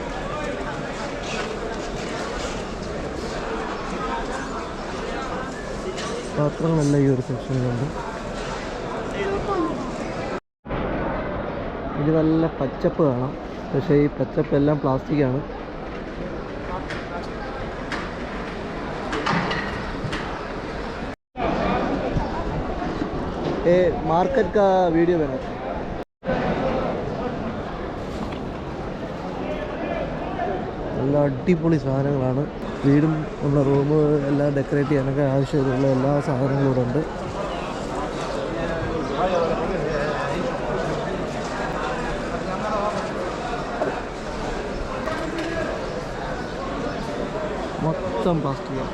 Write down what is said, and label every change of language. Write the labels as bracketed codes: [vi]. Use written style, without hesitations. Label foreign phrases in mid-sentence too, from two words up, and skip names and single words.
[ml] പാത്രങ്ങളെല്ലാം ഈ ഒരു സെക്ഷനിലുണ്ട്. ഇത് നല്ല പച്ചപ്പ് കാണാം, പക്ഷേ ഈ പച്ചപ്പെല്ലാം പ്ലാസ്റ്റിക്കാണ്. [hi] मार्केट का वीडियो बना [ml] നല്ല അടിപൊളി സാധനങ്ങളാണ്. വീടും ഉള്ള റൂം എല്ലാം ഡെക്കറേറ്റ് ചെയ്യാനൊക്കെ ആവശ്യമുള്ള എല്ലാ സാധനങ്ങളും ഇവിടെ ഉണ്ട്. മൊത്തം പ്ലാസ്റ്റിക്കാണ്.